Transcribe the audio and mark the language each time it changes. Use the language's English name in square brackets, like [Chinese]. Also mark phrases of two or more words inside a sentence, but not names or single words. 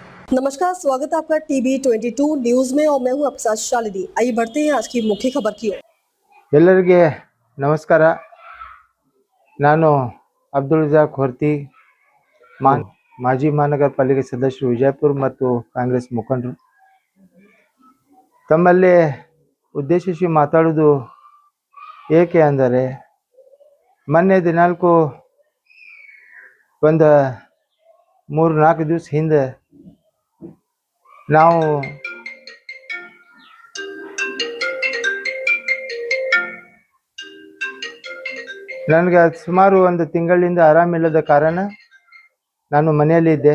[Hindi] नमस्कार, स्वागत है आपका टीवी 22 न्यूज में और मैं हूं आपके साथ शालिनी। आइए बढ़ते हैं आज की मुख्य खबर की ओर। [Kannada] ಎಲ್ಲರಿಗೆ ನಮಸ್ಕಾರ. ನಾನು ಅಬ್ದುಲ್ ರಜಾಕ್ ಹೊರ್ತಿ, ಮಾಜಿ ಮಹಾನಗರ ಪಾಲಿಕೆ ಸದಸ್ಯರು ವಿಜಯಪುರ ಮತ್ತು ಕಾಂಗ್ರೆಸ್ ಮುಖಂಡರು. ತಮ್ಮಲ್ಲಿ ಉದ್ದೇಶಿಸಿ ಮಾತಾಡೋದು ಏಕೆ ಅಂದರೆ, ಮೊನ್ನೆ ದಿನಾಲ್ಕು ಒಂದು 3-4 ದಿವಸ ಹಿಂದೆ ನಾವು ನನಗೆ ಸುಮಾರು ಒಂದು ತಿಂಗಳಿಂದ ಆರಾಮಿಲ್ಲದ ಕಾರಣ ನಾನು ಮನೆಯಲ್ಲಿದ್ದೆ.